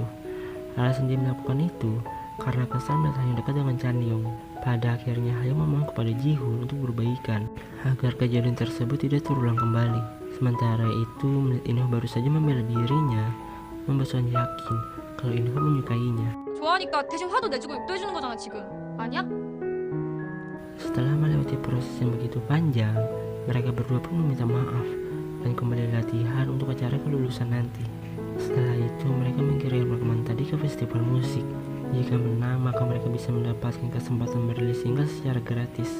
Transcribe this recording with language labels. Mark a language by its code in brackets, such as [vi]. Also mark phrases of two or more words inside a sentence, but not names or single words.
[id] Alasan dia melakukan itu karena kesal melihat Hayong dekat dengan Chanyeong. Pada akhirnya Hayong memohon kepada Ji-hoon untuk berbaikan agar kejadian tersebut tidak terulang kembali. Sementara itu, melihat In-ho baru saja membela dirinya, membuat Son yakin kalau In-ho menyukainya. [ko] 좋아하니까 대신 화도 내주고 욕도 해주는 거잖아 지금. 아니야? [id] Setelah melewati proses yang begitu panjang, mereka berdua pun meminta maaf dan kembali latihan untuk acara kelulusan nanti. Setelah itu, mereka mengirim rekaman tadi ke festival musik. Jika menang, maka mereka bisa mendapatkan kesempatan merilis single secara gratis.